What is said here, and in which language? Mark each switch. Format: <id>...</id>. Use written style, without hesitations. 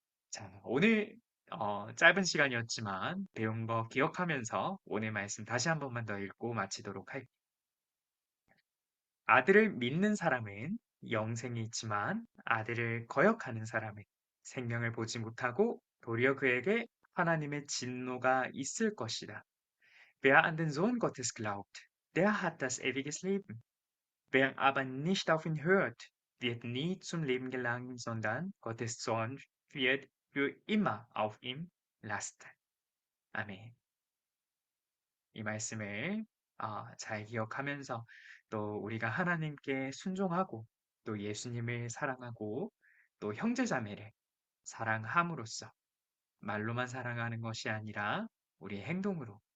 <ko>자, 오늘 짧은 시간이었지만 배운 거 기억하면서 오늘 말씀 다시 한 번만 더 읽고 마치도록 할게요. 아들을 믿는 사람은 영생이 있지만 아들을 거역하는 사람은 생명을 보지 못하고 도리어 그에게 하나님의 진노가 있을 것이다.</ko> <de>Wer an den Sohn Gottes glaubt, der hat das ewiges Leben. Wer aber nicht auf ihn hört, wird nie zum Leben gelangen, sondern Gottes Zorn wird für immer auf ihm lasten.</de> <ko>아멘. 이 말씀을 잘 기억하면서 또 우리가 하나님께 순종하고 또 예수님을 사랑하고 또 형제자매를 사랑함으로써 말로만 사랑하는 것이 아니라 우리의 행동으로</ko>